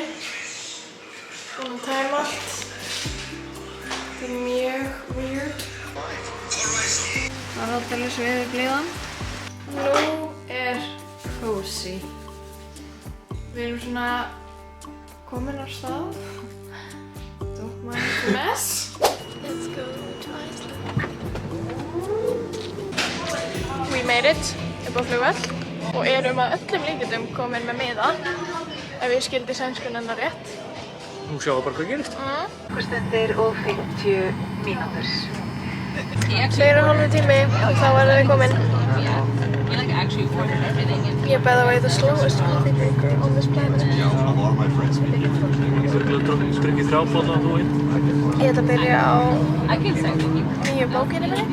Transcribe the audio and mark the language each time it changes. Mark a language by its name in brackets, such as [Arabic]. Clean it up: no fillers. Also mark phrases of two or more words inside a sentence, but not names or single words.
[Icelandic] Búin að tæma allt. Þetta mjög weird. Það aldeilis við blíðan. Nú cozy. Við erum svona komin á stað. [English] Don't mind the mess. Let's go to Iceland. We made it. [Icelandic] Upp á flugvöll. Og erum að öllum líkindum komin með miða, ef ég skildi sænskunni hennar rétt. Nú sjáum við bara hvað gerist. Stundir og 50 mínútur. 2,5 tími og þá verðum við komin. [English] Yeah, by the way, the slowest coffee maker on this planet. [Icelandic] Ég getur drukkið 3 bolla og þú einn. Ég ætla að byrja á nýju bókinni minni.